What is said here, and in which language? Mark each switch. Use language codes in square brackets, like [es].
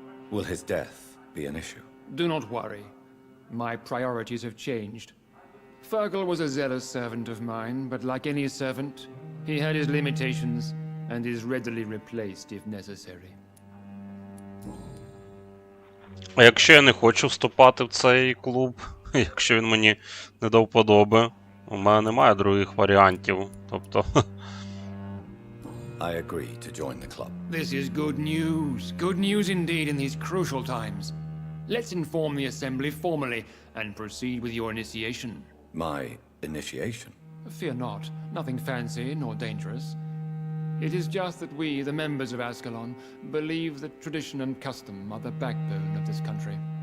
[en] Will his death be an issue? Do not worry. My priorities have changed. Fergal was a zealous servant of mine, but like any servant, he had his limitations and is readily replaced if necessary. [uk] А якщо я не хочу вступати в цей клуб, якщо він мені не до вподоби, у мене немає других варіантів, тобто... [en] I agree to join the club. This is good news. Good news indeed in these crucial times. Let's inform the Assembly formally and proceed with your initiation. My initiation? Fear not. Nothing fancy nor dangerous. It is just that we, the members of Ascalon, believe that tradition and custom are the backbone of this country.